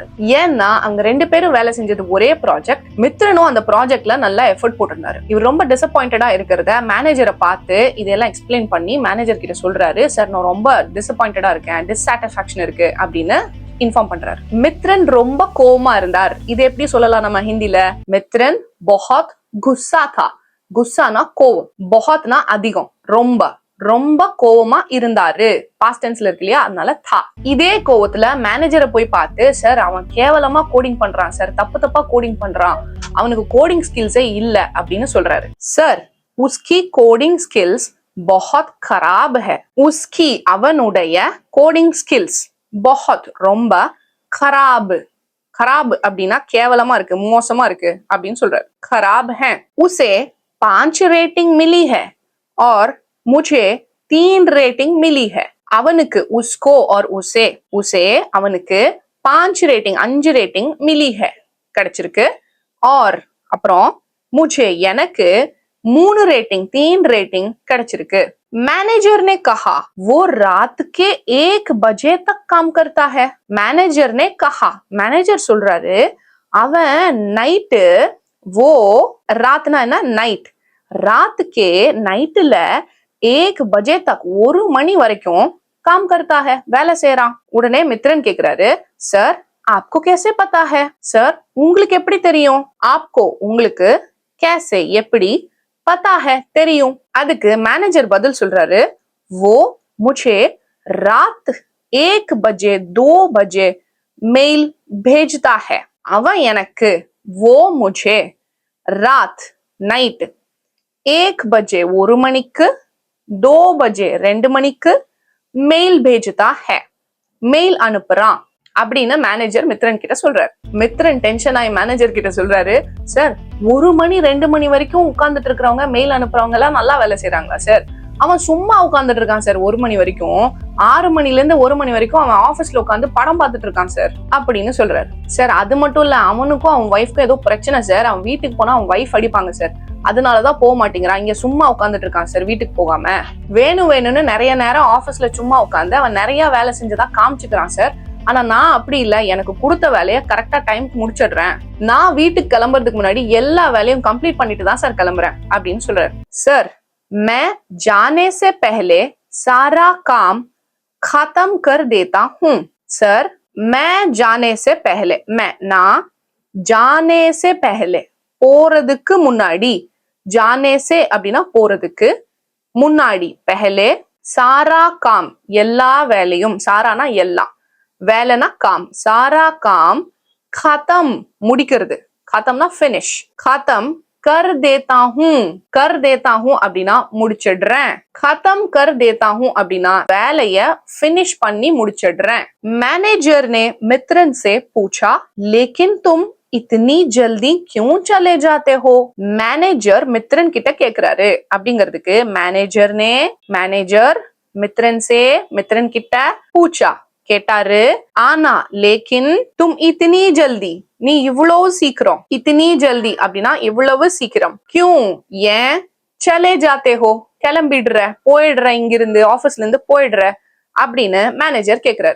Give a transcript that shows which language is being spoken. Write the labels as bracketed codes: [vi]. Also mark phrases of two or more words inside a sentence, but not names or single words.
[ta] ஏன்னா அங்க ரெண்டு பேரும் வேலை செஞ்சது ஒரே ப்ராஜெக்ட். மித்ரனும் அந்த ப்ராஜெக்ட்ல நல்லா எஃபர்ட் போட்டிருந்தாரு. இவர் ரொம்ப டிசப்பாயிண்டடா இருக்கிறத மேனேஜரை பார்த்து இதெல்லாம் எக்ஸ்பிளைன் பண்ணி மேனேஜர் கிட்ட சொல்றாரு, சார் நான் ரொம்ப டிசப்பாயிண்டடா இருக்கேன், டிஸ்சாட்டிஸ்ஃபேக்ஷன் இருக்கு அப்படின்னு இன்ஃபார்ம் பண்றாரு. மித்ரன் ரொம்ப கோவமா இருந்தார். இது எப்படி சொல்லலாம் நம்ம ஹிந்தில? [hi] மித்ரன் बहुत गुस्सा था. [ta] குஸ்ஸானா கோவம், बहुतனா அதிகம், ரொம்ப ரொம்ப கோவமா இருந்தாரு. [en] past tense [ta] இருக்கு இல்லையா, அதனால தா. இதே கோவத்துல மேனேஜரை போய் பார்த்து, சார் அவன் கேவலமா கோடிங் பண்றான் சார், தப்பு தப்பா கோடிங் பண்றான், அவனுக்கு [en] coding skills [ta] இல்ல அப்படின்னு சொல்றாரு. [hi] सर उसकी [en] coding skills [hi] बहुत खराब है. [ta] உஸ்கி அவனுடைய [en] coding skills [ta] बहुत ரொம்ப, [hi] खराब खराब [ta] அப்படின்னா கேவலமா இருக்கு, மோசமா இருக்கு அப்படின்னு சொல்றாரு. [hi] खराब है. उसे 5 रेटिंग मिली है और मुझे 3 रेटिंग मिली है. அவனுக்கு उसको और उसे, उसे அவனுக்கு 5 रेटिंग 5 रेटिंग मिली है கிடைச்சிருக்கு. और அப்புறம் मुझे எனக்கு 3 रेटिंग 3 रेटिंग கிடைச்சிருக்கு. मैनेजर ने कहा वो रात के 1 बजे तक काम करता है. मैनेजर ने कहा, मैनेजर [ta] சொல்றாரு அவன் நைட்டு, [hi] वो रातना [ta] என்ன நைட், [hi] रात के நைட்டுல 1 बजे तक [ta] 1 மணி வரைக்கும் [hi] काम करता है [ta] வேலை செய்யறான். உடனே மித்ரன் கேக்குறாரு, சார் [hi] आपको कैसे पता है? [ta] சார் உங்களுக்கு எப்படி தெரியும்? आपको உங்களுக்கு, कैसे எப்படி, [hi] पता है தெரியும். [ta] அதுக்கு மேனேஜர் பதில் சொல்றாரு, [hi] वो मुझे रात 1 बजे 2 बजे मेल भेजता है. [ta] அவன் எனக்கு, [hi] वो मुझे रात [ta] நைட் 1 बजे 1 மணிக்கு, 2 बजे 2 மணிக்கு மெயில் [hi] भेजता है [ta] மெயில் அனுப்புறான் அப்படின்னு மேனேஜர் மித்ரன் கிட்ட சொல்றாரு. மித்ரன் டென்ஷன் ஆகி மேனேஜர் கிட்ட சொல்றாரு, சார் 1 மணி 2 மணி வரைக்கும் உட்கார்ந்துட்டு இருக்கிறவங்க, மெயில் அனுப்புறவங்க எல்லாம் நல்லா வேலை செய்யறாங்களா சார்? அவன் சும்மா உட்கார்ந்துட்டு இருக்கான் சார் 1 மணி வரைக்கும், 6 மணில இருந்து 1 மணி வரைக்கும் அவன் ஆபீஸ்ல உட்காந்து படம் பார்த்துட்டு இருக்கான் சார் அப்படின்னு சொல்றாரு. சார் அது மட்டும் இல்ல, அவனுக்கும் அவன் ஒய்ஃப்க்கும் ஏதோ பிரச்சனை சார், அவன் வீட்டுக்கு போனா அவன் ஒய்ஃப் அடிப்பாங்க சார், அதனாலதான் போக மாட்டேங்கிறான், இங்க சும்மா உட்காந்துட்டு இருக்கான் சார் வீட்டுக்கு போகாம. வேணும்னு நிறைய நேரம் ஆபீஸ்ல சும்மா உட்காந்து அவன் நிறைய வேலை செஞ்சதா காமிச்சுக்கிறான் சார். ஆனா நான் அப்படி இல்ல, எனக்கு கொடுத்த வேலையை கரெக்டா டைம்க்கு முடிச்சிடுறேன். நான் வீட்டுக்கு கிளம்புறதுக்கு முன்னாடி எல்லா வேலையும் கம்ப்ளீட் பண்ணிட்டு தான் சார் கிளம்புறேன் அப்படின்னு சொல்றாரு. சார், [hi] मैं जाने से पहले सारा काम खत्म कर देता हूँ. सर, मैं जाने से पहले, நான் जाने से पहले [ta] போறதுக்கு முன்னாடி, [hi] जाने से [ta] அப்படின்னா போறதுக்கு, முன்னாடி [hi] पहले सारा काम [ta] எல்லா வேலையும், சாரானா எல்லாம், வேலைனா காம், [hi] सारा काम [ta] खत्म முடிக்கிறது, [hi] खत्मனா finish, खत्म कर देता [ta] हूँ அப்படின்னா முடிச்சிடுறேன், [hi] खत्म कर देता हूँ [ta] அப்படின்னா வேலைய finish பண்ணி முடிச்சிடுறேன். [hi] मैनेजर ने मित्रन से पूछा, लेकिन तुम इतनी जल्दी क्यों चले जाते हो? मैनेजर मित्रन [ta] கிட்ட கேக்குறாரு. அப்படிங்கிறதுக்கு [hi] मैनेजर मित्रन से, मित्रन கிட்ட पूछा கேட்டாரு. [ta] ஆனா [hi] लेकिन तुम इतनी जल्दी, [ta] நீ இவ்வளவு சீக்கிரம், [hi] इतनी जल्दी [ta] அப்படின்னா இவ்வளவு சீக்கிரம், கியூ ஏன், [hi] चले जाते हो [ta] கிளம்பிடுற, போயிடுற, இங்கிருந்து ஆபீஸ்ல இருந்து போயிடுற அப்படின்னு மேனேஜர் கேக்குறாரு.